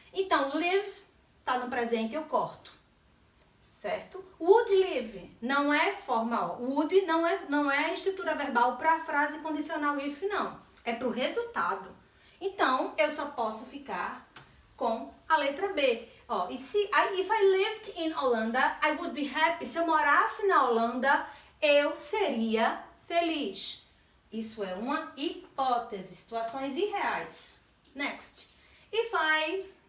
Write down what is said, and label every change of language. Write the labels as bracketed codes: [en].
[pt] Então live está no presente, eu corto. Certo? Would live não é formal. Would não é estrutura verbal para a frase condicional if, não. É para o resultado. Então, eu só posso ficar com a letra B. [en] Ó, if I lived in Holanda, I would be happy. [pt] Se eu morasse na Holanda, eu seria feliz. Isso é uma hipótese, situações irreais. Next. If I